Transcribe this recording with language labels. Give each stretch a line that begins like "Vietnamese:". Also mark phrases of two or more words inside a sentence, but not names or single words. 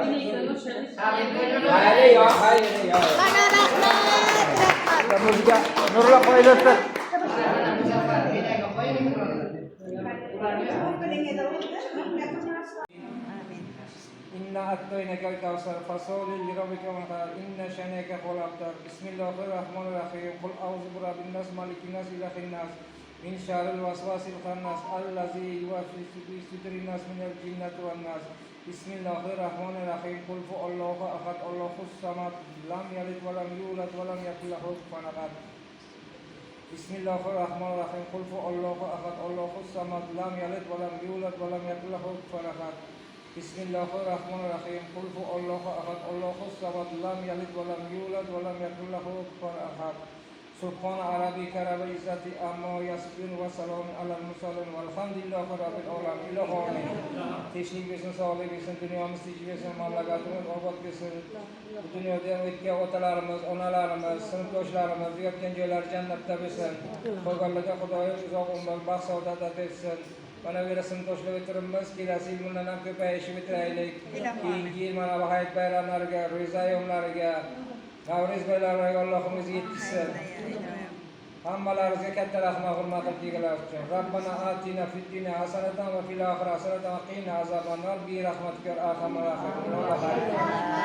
Turkish: Hayır, hayır.
Uzbek: Mana rahmat. Muzika nurla qo'yiladi.
Arabic: إنا أعطيناك الكوثر فصل لربك وانحر إن شانئك هو الأبتر. بسم الله الرحمن الرحيم قل أعوذ برب الناس ملك الناس إله الناس من شر الوسواس الخناس الذي يوسوس في صدور الناس من الجنة والناس. بسم الله الرحمن الرحيم قل هو الله أحد الله الصمد لم يلد ولم يولد ولم يكن له كفوا أحد. بسم الله الرحمن الرحيم قل هو الله أحد الله الصمد لم يلد ولم يولد ولم يكن له كفوا أحد. بسم الله الرحمن الرحيم قل هو الله أحد الله الصمد لم يلد ولم يولد ولم يكن له كفوا أحد. سبحان ربك رب العزة عما يصفون وسلام على المرسلين والحمد لله رب العالمين.
Uzbek: Ilohim. Tinchlik bo'lsin, sog'lik bo'lsin, dunyomiz tinch bo'lsin, mamlakatimiz obod bo'lsin. Bu dunyoda ham o'tgan otalarimiz, onalarimiz, sinfdoshlarimiz yotgan joylari jannatda bo'lsin. Qolganlarga Xudoyim uzoq umr, baxt saodat etsin. Mana bu sinfdoshlar o'tiribmiz, kelasi yil bundan ham ko'payishib o'tiraylik. Keyingi yil mana bu hayit bayramlariga, ro'za ayyomlariga, Navro'z bayramlariga Allohimiz yetkazsin. Hammalaringizga katta rahmat, hurmat qilganlar uchun.
Arabic: ربنا آتنا في الدنيا حسنة وفي الآخرة حسنة وقنا عذاب النار برحمتك أرحم الراحمين.